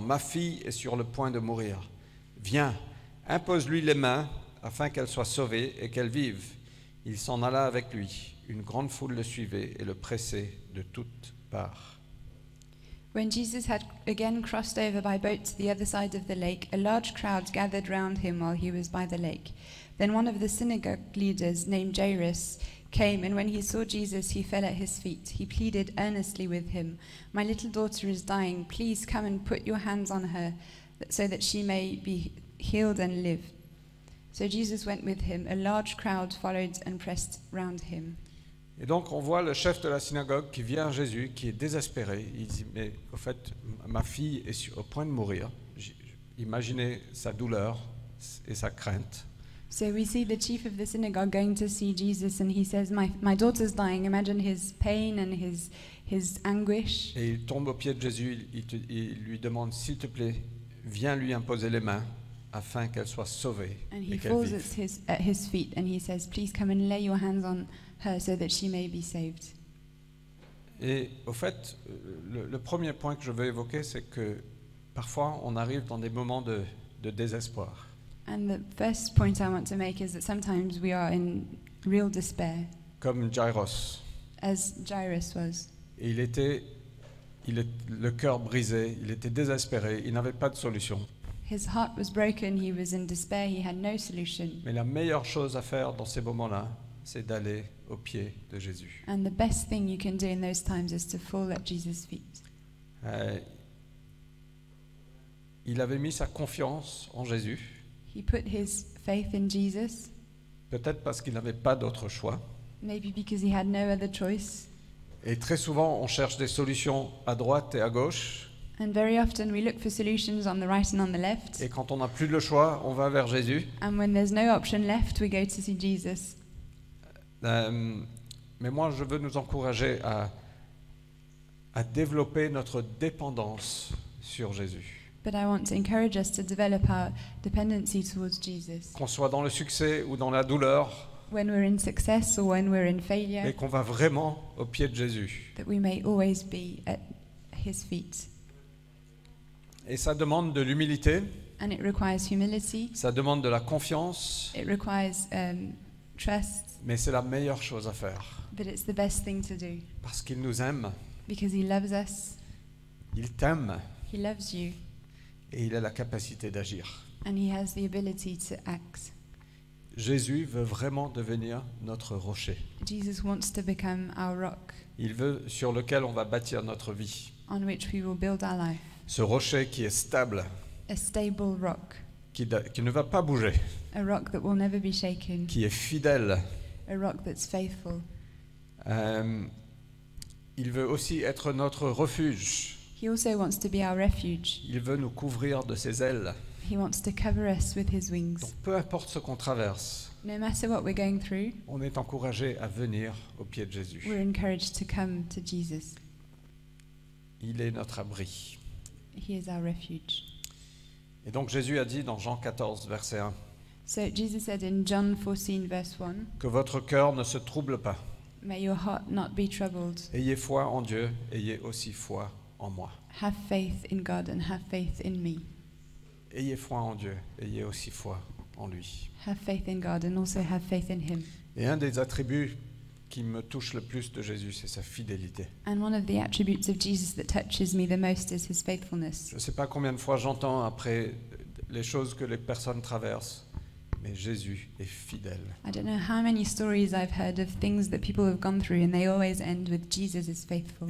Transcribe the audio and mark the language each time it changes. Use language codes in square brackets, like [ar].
[fr] Ma fille est sur le point de mourir. Viens, impose-lui les mains afin qu'elle soit sauvée et qu'elle vive. Il s'en alla avec lui. Une grande foule le suivait et le pressait de toutes parts. [en] When Jesus had again crossed over by boat to the other side of the lake, a large crowd gathered round him while he was by the lake. Then one of the synagogue leaders, named Jairus, came, and when he saw Jesus, he fell at his feet. He pleaded earnestly with him, "My little daughter is dying. Please come and put your hands on her, so that she may be healed and live." So Jesus went with him. A large crowd followed and pressed round him. [fr] Et donc on voit le chef de la synagogue qui vient à Jésus, qui est désespéré. Il dit, mais au fait, ma fille est au point de mourir. Imaginez sa douleur et sa crainte. [en] So we see the chief of the synagogue going to see Jesus, and he says, my daughter's dying. Imagine his pain and his anguish. [fr] Et il tombe aux pieds de Jésus, il lui demande, s'il te plaît, viens lui imposer les mains afin qu'elle soit sauvée [en] And [fr] et [en] he [fr] qu'elle [en] falls [fr] vive. [en] at his feet, and he says, "Please come and lay your hands on her so that she may be saved." [fr] Et au fait, le premier point que je veux évoquer, c'est que parfois on arrive dans des moments de désespoir. [en] And the first point I want to make is that sometimes we are in real despair, [fr] Comme Jairus. [en] as Jairus was. [fr] Et le cœur brisé, il était désespéré, il n'avait pas de solution. [en] His heart was broken, he was in despair, he had no solution. [fr] Mais la meilleure chose à faire dans ces moments-là, c'est d'aller aux pieds de Jésus. [en] And the best thing you can do in those times is to fall at Jesus' feet. [fr] Il avait mis sa confiance en Jésus, [en] He put his faith in Jesus, [fr] peut-être parce qu'il n'avait pas d'autre choix. [en] maybe because he had no other choice. [fr] Et très souvent, on cherche des solutions à droite et à gauche. [en] And very often we look for solutions on the right and on the left. [fr] Et quand on n'a plus le choix, on va vers Jésus. [en] And when there's no option left, we go to see Jesus. [fr] Mais moi, je veux nous encourager à développer notre dépendance sur Jésus. [en] But I want to encourage us to develop our dependency towards Jesus. [fr] Qu'on soit dans le succès ou dans la douleur, [en] When we're in success or when we're in failure, [fr] et qu'on va vraiment au pied de Jésus. [en] that we may always be at his feet. [fr] Et ça demande de l'humilité, [en] And it requires humility, [fr] ça demande de la confiance, [en] it requires trust, [fr] mais c'est la meilleure chose à faire. [en] but it's the best thing to do [fr] Parce qu'il nous aime, [en] because he loves us, [fr] il t'aime, [en] he loves you, [fr] et il a la capacité d'agir. [en] and he has the ability to act. [fr] Jésus veut vraiment devenir notre rocher. [en] Jesus wants to become our rock [fr] Il veut sur lequel on va bâtir notre vie. [en] on which we will build our life, [fr] Ce rocher qui est stable, [en] a stable rock, [fr] qui ne va pas bouger, [en] a rock that will never be shaken, [fr] qui est fidèle. [en] a rock that's faithful. [fr] Il veut aussi être notre refuge. [en] He also wants to be our refuge. [fr] Il veut nous couvrir de ses ailes. [en] He wants to cover us with his wings. [fr] Donc peu importe ce qu'on traverse, [en] No matter what we're going through, [fr] on est encouragé à venir au pied de Jésus. [en] we're encouraged to come to Jesus. [fr] Il est notre abri. [en] He is our refuge. [fr] Et donc Jésus a dit dans Jean 14, verset 1, [en] So Jesus said in John 14, verse 1, [fr] que votre cœur ne se trouble pas. [en] may your heart not be troubled. [fr] Ayez foi en Dieu, ayez aussi foi en moi. [en] Have faith in God and have faith in me. [fr] Ayez foi en Dieu, ayez aussi foi en lui. [en] Have faith in God and also have faith in him. [fr] Et un des attributs qui me touche le plus de Jésus, c'est sa fidélité. [en] And one of the attributes of Jesus that touches me the most is his faithfulness. [fr] Je ne sais pas combien de fois j'entends après les choses que les personnes traversent, mais Jésus est fidèle. [en] I don't know how many stories I've heard of things that people have gone through and they always end with Jesus is faithful